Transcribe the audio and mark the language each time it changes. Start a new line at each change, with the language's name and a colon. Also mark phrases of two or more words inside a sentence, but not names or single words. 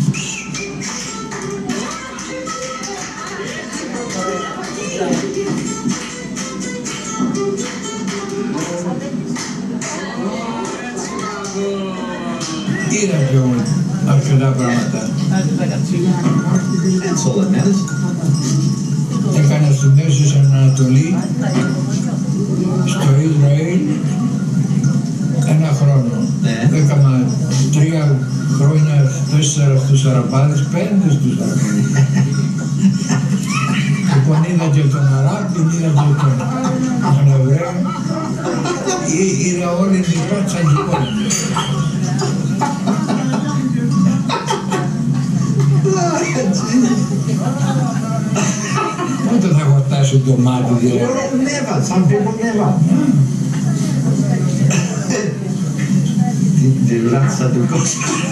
Greek: Είδα πιο αρκετά πράγματα.
English: That's all that matters.
Greek: Έκανα σπουδές στην Ανατολή, στο Ισραήλ, 1 χρόνο. Έκανα 3 χρόνια, 4 στους Αραπάδες, 5 στους Αραπάδες. Λοιπόν, είδα και τον Αράπη, είδα και τον Εβραίο, είδα όλη την πάτσα και πόλη. Πότε θα χορτάσει το μάτι δηλαδή.
English: Never, some people never.
Greek: Τη ράτσα του κόσμου.